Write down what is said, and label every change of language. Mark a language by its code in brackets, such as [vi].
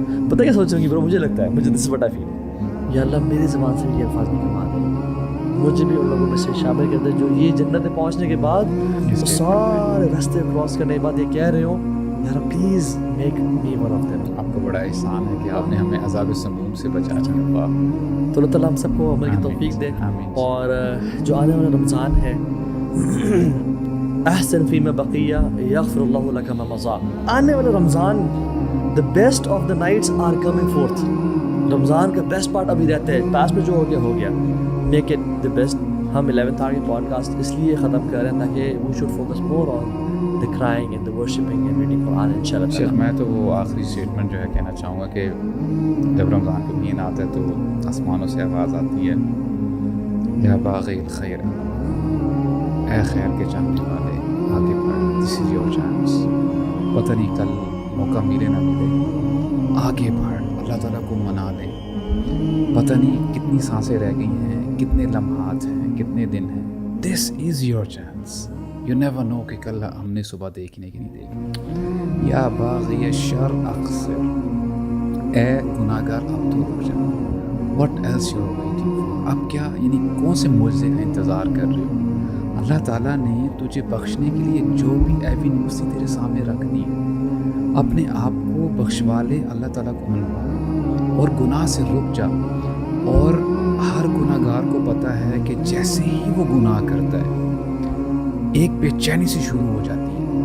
[ur] پتہ کیا سوچ رہی ہوں گی برو مجھے لگتا ہے مجھے دس بٹا فیل یا اللہ میری زبان سے بھی یہ الفاظ نہیں کما دے مجھے بھی ان لوگوں میں سے شامل کر دے جو یہ جنت میں پہنچنے کے بعد سارے راستے کراس کرنے کے بعد یہ کہہ رہے ہوں یار [en] Please make me one of them. [ur] آپ کو بڑا احسان ہے کہ آپ نے ہمیں عذاب سموم سے بچا دیا. تو اللہ تعالیٰ ہم سب کو عمل کی توفیق دے. اور جو آنے والا رمضان ہے [ar] احسن فیما بقیہ یغفر اللہ لک ما مضی. [ur] آنے والا رمضان [en] the best of the nights are coming forth. [ur] رمضان کا بیسٹ پارٹ ابھی رہتا ہے پاس میں جو ہو گیا [en] Make it the best. [ur] ہم 11th hour کی پوڈ کاسٹ اس لیے ختم کر رہے ہیں تاکہ [en] we should focus more on the crying and the worshipping and reading Quran inshallah. [ur] شیخ میں تو وہ آخری اسٹیٹمنٹ جو ہے کہنا چاہوں گا کہ جب رمضان کا مہینہ آتا ہے تو آسمانوں سے آواز آتی ہے [ar] یا باغی الخیر [ur] اے خیر کے چاہنے والے آگے بڑھ [en] This is your chance. [ur] پتہ نہیں کل موقع ملے نہ ملے آگے بڑھ اللہ تعالیٰ کو منا لے. پتہ نہیں کتنی سانسیں رہ گئی ہیں کتنے لمحات ہیں کتنے دن ہیں. [en] This is your chance. You never know [ur] کہ کل ہم نے صبح دیکھنے کی نہیں دیکھی. [ar] یا باغی شر اقصر [ur] اے گناہ گار اب تو رک جا. [en] What else you are waiting for. [ur] اب کیا یعنی کون سے معجزے کا انتظار کر رہے ہو؟ اللہ تعالیٰ نے تجھے بخشنے کے لیے جو بھی ایوینیوز تھی تیرے سامنے رکھ دی. اپنے آپ کو بخشوا لے اللہ تعالیٰ کو منوا اور گناہ سے رک جا. اور ہر گناہ گار کو پتہ ہے کہ جیسے ہی وہ گناہ کرتا ہے ایک بے چینی سے شروع ہو جاتی ہے.